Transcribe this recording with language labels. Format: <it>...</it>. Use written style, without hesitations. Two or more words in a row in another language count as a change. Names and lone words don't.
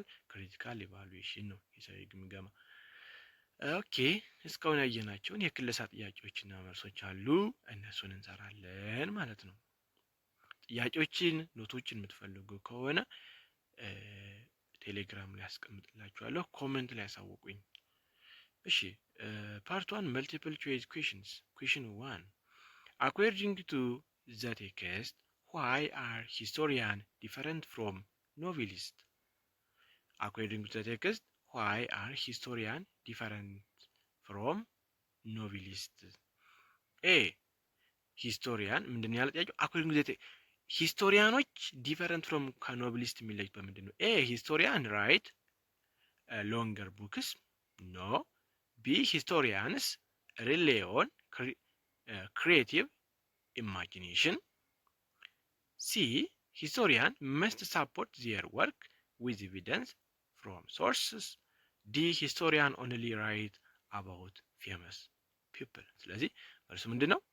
<en>critical evaluation</en> <am>ነው ሂሳዊ ግምገማ። ኦኬ፣ እስካሁን ያየናቸውን የክለሳ ጥያቄዎችና መልሶች አሉ፣ እነሱን እንሰራለን ማለት ነው። ጥያቄዎችን ኖቶችን የምትፈልጉ ከሆነ ቴሌግራም ላይ አስቀምጥላችኋለሁ፣ ኮሜንት ላይ ያሳውቁኝ። እሺ፣</am> <en>part 1 multiple choice questions. question 1 according to the text, why are historians different from novelists? According to the text, why are historians different from novelists? A historian</en> <am>ምንድን ነው ያለ ጥያቄው?</am> <en>according to the historians different from</en> <am>ከኖቭሊስት የሚለዩት በምንድን ነው?</am> <en>A historian write longer books, no. B historians rely on creative imagination, C historian must support their work with evidence from sources, D historian only write about famous people።</en> <am>ስለዚህ መልሱ ምንድን ነው?</am>